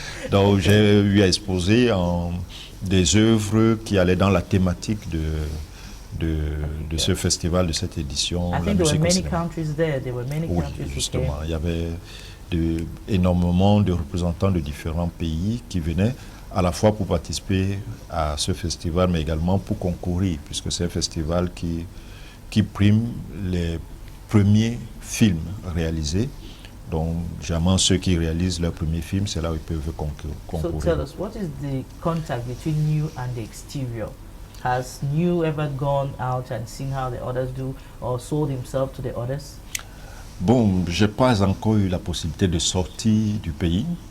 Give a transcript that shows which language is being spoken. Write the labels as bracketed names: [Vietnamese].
[French] Donc j'ai eu à exposer des œuvres qui allaient dans la thématique de ce festival, de cette édition. [English] I think there were many countries there. There were many countries. [French] Oui, justement. Il y avait énormément de représentants de différents pays qui venaient à la fois pour participer à ce festival, mais également pour concourir, puisque c'est un festival qui prime les premiers films réalisés. Donc, généralement, ceux qui réalisent leur premier film, c'est là où ils peuvent concourir. [English] So tell us, what is the contact between you and the exterior? Has you ever gone out and seen how the others do, or sold himself to the others? [French] Bon, je n'ai pas encore eu la possibilité de sortir du pays.